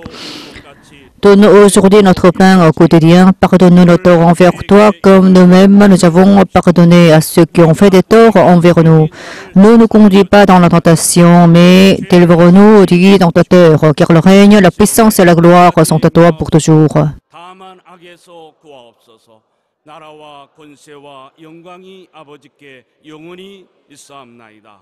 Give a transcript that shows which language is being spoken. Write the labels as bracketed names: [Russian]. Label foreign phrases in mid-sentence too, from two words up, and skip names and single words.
[French] Donne aujourd'hui notre pain quotidien. Pardonne-nous nos torts envers toi, comme nous-mêmes nous avons pardonné à ceux qui ont fait des torts envers nous. Ne nous conduis pas dans la tentation, mais délivre-nous du tentateur, car le règne, la puissance et la gloire sont à toi pour toujours. [Korean] 다만 악에서 구하옵소서. 나라와 권세와 영광이 아버지께 영원히 있사옵나이다.